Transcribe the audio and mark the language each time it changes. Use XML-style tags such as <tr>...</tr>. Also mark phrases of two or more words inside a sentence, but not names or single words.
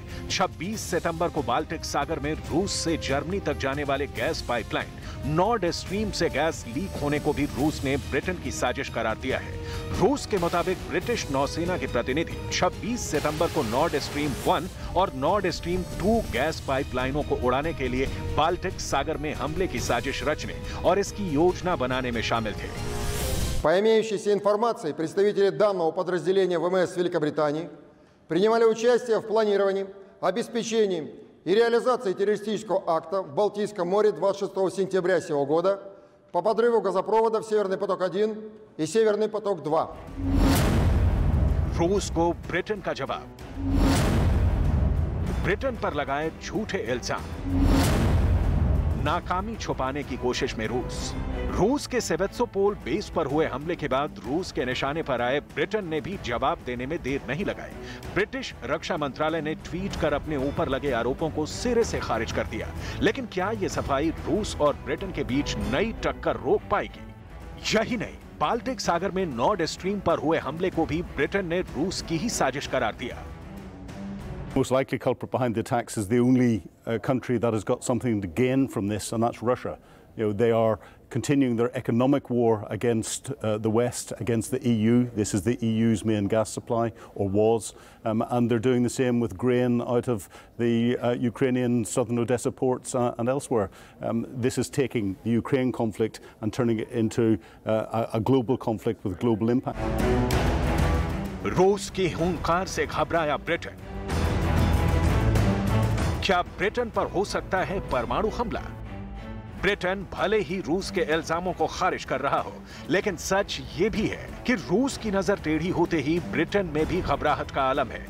<hi>26 सितंबर को बाल्टिक सागर में रूस से जर्मनी तक जाने वाले</hi> <en>gas pipeline</en> <hi>नॉर्ड स्ट्रीम से गैस लीक होने को भी रूस ने ब्रिटेन की साजिश करार दिया है। रूस के मुताबिक ब्रिटिश नौसेना के प्रतिनिधि 26 सितंबर को नॉर्ड स्ट्रीम 1 और नॉर्ड स्ट्रीम 2</hi> <en>gas pipelines</en> <hi>को उड़ाने के लिए बाल्टिक सागर में हमले की साजिश रचने और इसकी योजना बनाने में शामिल थे।</hi> <ru>По имеющейся информации, представители данного подразделения ВМС Великобритании принимали участие в планировании, обеспечении и реализации террористического акта в Балтийском море 26 сентября сего года по подрыву газопроводов «Северный поток-1» и «Северный поток-2».</ru> <hi>रूस को ब्रिटेन का जवाब, ब्रिटेन पर लगाए झूठे इल्जाम, नाकामी छुपाने की कोशिश में रूस के सेवेस्तोपोल बेस पर हुए हमले के बाद रूस के निशाने पर आए ब्रिटेन ने भी जवाब देने में देर नहीं लगाई। ब्रिटिश रक्षा मंत्रालय ने ट्वीट कर अपने ऊपर लगे आरोपों को सिरे से खारिज कर दिया। लेकिन क्या यह सफाई रूस और ब्रिटेन के बीच नई टक्कर रोक पाएगी? यही नहीं, बाल्टिक सागर में नॉर्ड स्ट्रीम पर हुए हमले को भी ब्रिटेन ने रूस की ही साजिश करार दिया।</hi> <en>Most likely culprit behind the attacks is the only country that has got something to gain from this, and that's Russia. They are continuing their economic war against the West, against the EU. This is the EU's main gas supply, or was, and they're doing the same with grain out of the Ukrainian southern Odessa ports and elsewhere. This is taking the Ukraine conflict and turning it into a global conflict with global impact.</en> <hi>रूस की हुंकार से घबराया ब्रिटेन। क्या ब्रिटेन पर हो सकता है परमाणु हमला? ब्रिटेन भले ही रूस के इल्जामों को खारिज कर रहा हो, लेकिन सच ये भी है कि रूस की नजर टेढ़ी होते ही ब्रिटेन में भी घबराहट का आलम है।</hi>